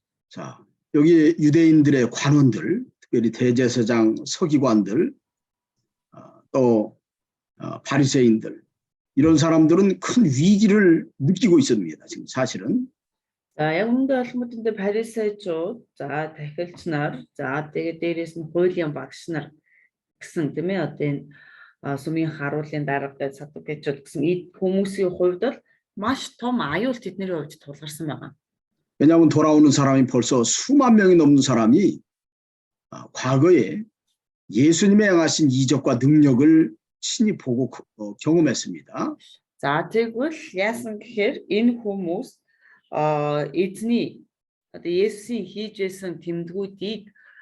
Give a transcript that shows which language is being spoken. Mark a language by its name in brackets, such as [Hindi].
[Korean] 자, 여기 유대인들의 관원들, 특별히 대제사장 서기관들, 또 바리새인들 이런 사람들은 큰 위기를 느끼고 있습니다. 지금 사실은. [Mongolian] За яг үүндээ олмодонд парисейчууд, за тахилч нар, за тэгээд дээрээс нь хуулийн багш нар гэсэн тийм ээ одоо энэ сүмийн харуулын дарга садукечууд гэсэн эд хүмүүсийн хувьд бол маш том аюул тэдний хувьд тулгарсан байгаа. [Korean] 왜냐하면 돌아오는 사람이 벌써 수만 명이 넘는 사람이 과거에 예수님의 행하신 이적과 능력을 친히 보고 경험했습니다. [Mongolian] За тэгвэл яасан гэхээр энэ хүмүүс эзний одоо Есүсийн хийж байсан тэмдгүүдийг